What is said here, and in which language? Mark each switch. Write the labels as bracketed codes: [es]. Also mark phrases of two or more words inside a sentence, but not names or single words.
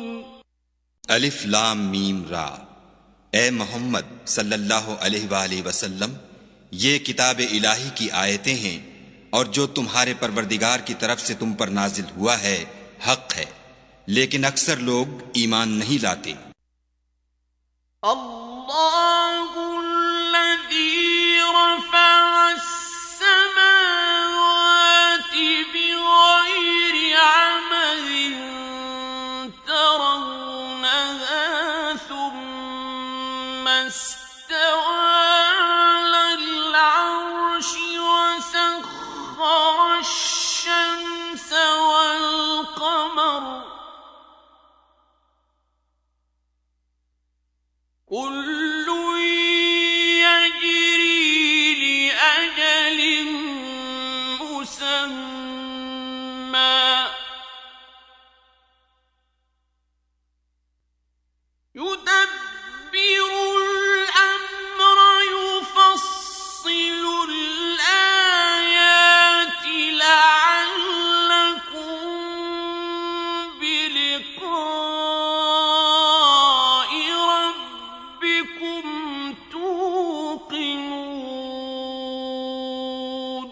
[ar] ألف لام ميم را. [hi] ए मोहम्मद [ar] صلى الله عليه وسلم, [hi] ये किताब इलाही की आयतें हैं और जो तुम्हारे परवरदिगार की तरफ से तुम पर नाजिल हुआ है हक है, लेकिन अक्सर लोग ईमान नहीं लाते। [ar] الله الذي رفع السماوات بغير عمد ترونها ثم استوى على العرش وسخر الشمس والقمر كل يجري لأجل مسمى يدبر الأمر يفصل الآيات لعلكم بلقاء ربكم توقنون.